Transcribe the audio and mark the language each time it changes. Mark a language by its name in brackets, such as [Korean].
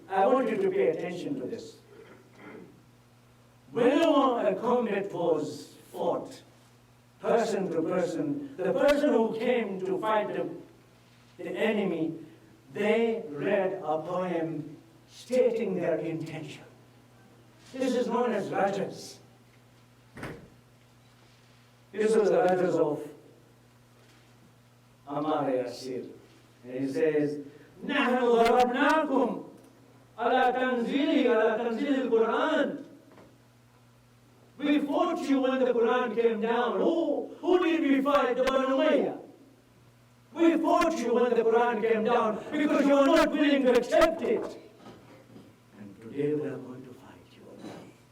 [English] I want you to pay attention to this. Whenever a combat was fought, person to person, the person who came to fight the enemy, they read a poem stating their intention. This is known as rajas. This was the rajas of Ammar Yasir. And he says, [Arabic] نحن ضربناكم على تنزيل القرآن. [English] We fought you when the Quran came down. Who did we fight? The Banu Umayyah. We fought you when the Quran came down because you were not willing to accept it. And today we are going to fight you again.